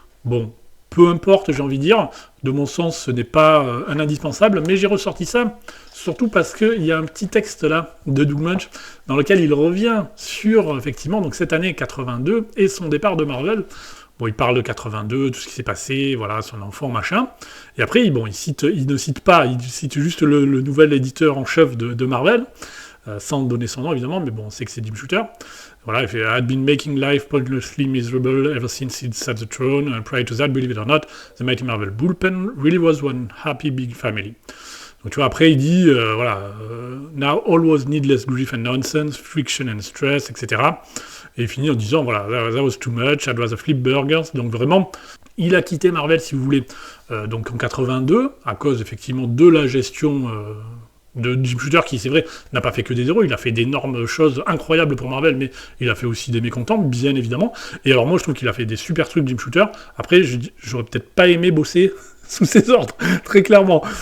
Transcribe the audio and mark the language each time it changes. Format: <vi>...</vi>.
<fr>Bon, peu importe, j'ai envie de dire. De mon sens, ce n'est pas un indispensable, mais j'ai ressorti ça, surtout parce qu'il y a un petit texte là, de Doug Munch, dans lequel il revient sur, effectivement, donc cette année 82 et son départ de Marvel. Bon, il parle de 82, tout ce qui s'est passé, voilà, son enfant, machin. Et après, il ne cite pas, il cite juste le nouvel éditeur en chef de Marvel, sans donner son nom évidemment, mais bon, on sait que c'est Jim Shooter. Voilà, il fait</fr> <en>I'd been making life pointlessly miserable ever since he'd sat the throne, and prior to that, believe it or not, the Mighty Marvel Bullpen really was one happy big family.</en> <fr>Donc tu vois, après il dit,</fr> <en>now all was needless grief and nonsense, friction and stress, etc.</en> <fr>Et il finit en disant, voilà,</fr> <en>that was too much, I'd rather flip burgers.</en> <fr>Donc vraiment, il a quitté Marvel, si vous voulez, donc en 82, à cause effectivement de la gestion de Jim Shooter, qui c'est vrai, n'a pas fait que des héros, il a fait d'énormes choses incroyables pour Marvel, mais il a fait aussi des mécontents, bien évidemment. Et alors moi je trouve qu'il a fait des super trucs Jim Shooter. Après, j'aurais peut-être pas aimé bosser sous ses ordres, très clairement.</fr>